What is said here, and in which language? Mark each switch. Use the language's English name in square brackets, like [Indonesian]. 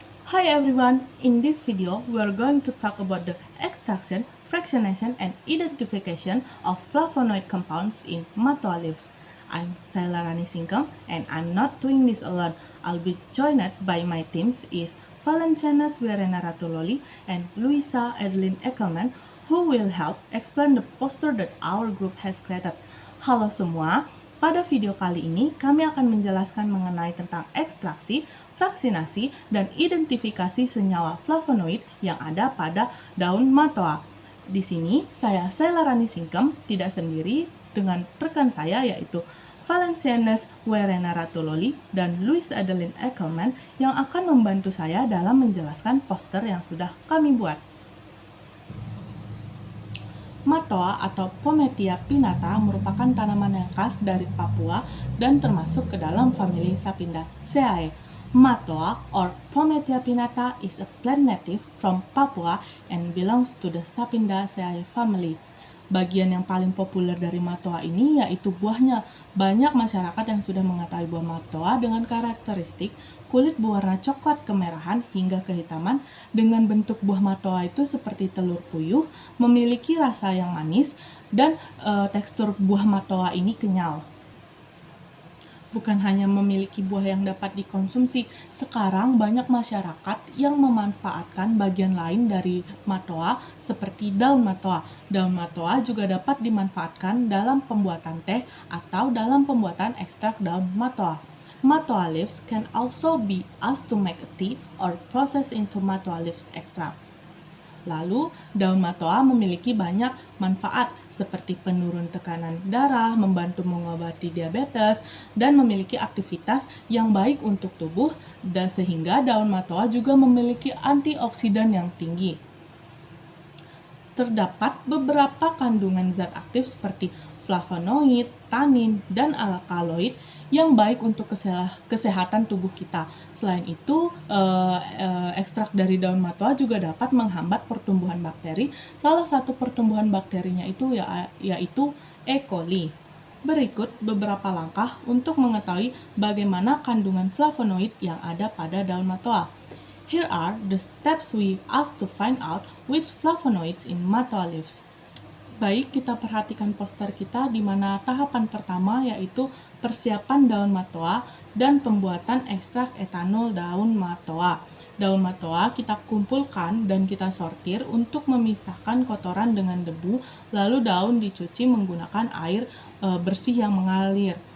[English] Hi everyone, in this video we are going to talk about the extraction, fractionation and identification of flavonoid compounds in matwa leaves. I'm Sailarani Singkam and I'm not doing this alone. I'll be joined by my teams is Valencianas Verena Ratuloli and Luisa Adeline Eckelman who will help explain the poster that our group has created. [Indonesian] Halo semua, pada video kali ini kami akan menjelaskan mengenai tentang ekstraksi, fraksinasi, dan identifikasi senyawa flavonoid yang ada pada daun matwa. Di sini saya Sailarani Singkem tidak sendiri dengan rekan saya yaitu Valencianes Werena Ratuloli dan Luis Adeline Eckelman yang akan membantu saya dalam menjelaskan poster yang sudah kami buat. Matwa atau Pometia pinnata merupakan tanaman yang khas dari Papua dan termasuk ke dalam famili Sapindaceae. [English] Matwa or Pometia pinnata is a plant native from Papua and belongs to the Sapindaceae family. [Indonesian] Bagian yang paling populer dari matwa ini yaitu buahnya. Banyak masyarakat yang sudah mengetahui buah matwa dengan karakteristik kulit berwarna coklat kemerahan hingga kehitaman dengan bentuk buah matwa itu seperti telur puyuh, memiliki rasa yang manis dan tekstur buah matwa ini kenyal. Bukan hanya memiliki buah yang dapat dikonsumsi, sekarang banyak masyarakat yang memanfaatkan bagian lain dari matwa seperti daun matwa. Daun matwa juga dapat dimanfaatkan dalam pembuatan teh atau dalam pembuatan ekstrak daun matwa. [English] Matwa leaves can also be used to make a tea or processed into matwa leaves extract. [Indonesian] Lalu, daun matwa memiliki banyak manfaat seperti penurun tekanan darah, membantu mengobati diabetes, dan memiliki aktivitas yang baik untuk tubuh, dan sehingga daun matwa juga memiliki antioksidan yang tinggi. Terdapat beberapa kandungan zat aktif seperti flavonoid, tanin, dan alkaloid yang baik untuk kesehatan tubuh kita. Selain itu, ekstrak dari daun matwa juga dapat menghambat pertumbuhan bakteri. Salah satu pertumbuhan bakterinya itu yaitu E. coli. Berikut beberapa langkah untuk mengetahui bagaimana kandungan flavonoid yang ada pada daun matwa. [English] Here are the steps we ask to find out which flavonoids in matwa leaves. [Indonesian] Baik, kita perhatikan poster kita di mana tahapan pertama yaitu persiapan daun matwa dan pembuatan ekstrak etanol daun matwa. Daun matwa kita kumpulkan dan kita sortir untuk memisahkan kotoran dengan debu, lalu daun dicuci menggunakan air bersih yang mengalir.